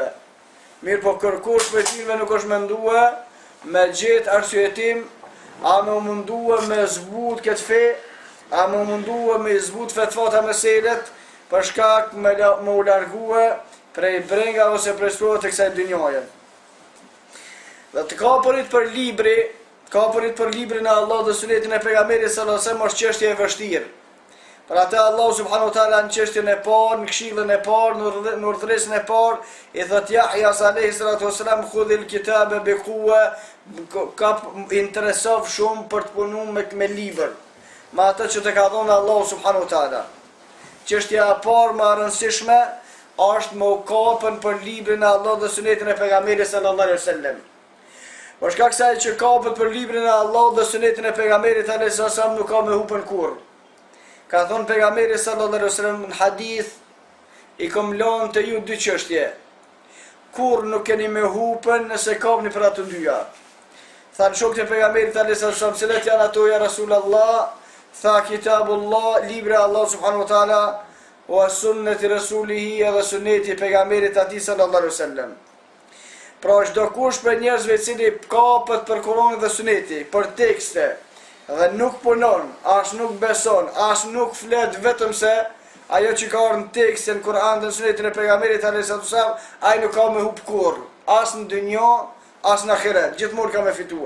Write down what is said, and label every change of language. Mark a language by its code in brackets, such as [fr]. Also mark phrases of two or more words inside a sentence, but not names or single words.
[sq] Mirë po kërkush për tyre nuk është mendua me gjithë arsyetim a më mundua me zbut këtë fe, a më mundua me zbut fetvata meselet për shkak me u largue prej brenga ose prej sprovat të kësaj dynjaje. Dhe të kapurit për librin e Allah dhe sunetin e pejgamberit [ar] صلى الله عليه وسلم [sq] është çështje e vështirë. Për atë Allahu [ar] سبحانه وتعالى [sq] në çështjen e parë, në këshillën e parë, në urdhëresën e parë, i thot Yahya [ar] عليه الصلاة والسلام خذ الكتاب بقوة, [sq] ka interesov shumë për të punuar me libër. Me atë që të ka dhënë Allahu [ar] سبحانه وتعالى. [sq] Çështja e parë më e rëndësishme është më kapën për librin e Allah dhe sunetin e pejgamberit [ar] صلى الله عليه وسلم. [sq] Por shkak se ai që kapet për librin e Allah dhe sunetin e pejgamberit [ar] عليه السلام [sq] nuk ka me hupën kurrë. Ka thonë pejgamberi [ar] صلى الله عليه وسلم [sq] në hadith, i kom lënë të ju dy çështje. Kur nuk keni me hupën nëse kapni për ato dyja. Thanë shokët e pejgamberit [ar] عليه السلام, [sq] cilat janë ato [ar] يا رسول الله? [sq] Tha kitabullah, libri Allah [ar] سبحانه وتعالى, وسنة رسوله [sq] dhe sunneti pejgamberit atij [ar] صلى الله عليه وسلم. [sq] Pra çdo kush për njerëzve i cili kapet për Kur'anin dhe suneti, për tekste, dhe nuk punon, as nuk beson, as nuk flet vetëm se ajo që ka në tekstin Kur'an dhe sunetin e pejgamberit [ar] عليه السلام, [sq] ai nuk ka me hub kurrë, as në dynjë, as në ahiret, gjithmonë ka me fituar.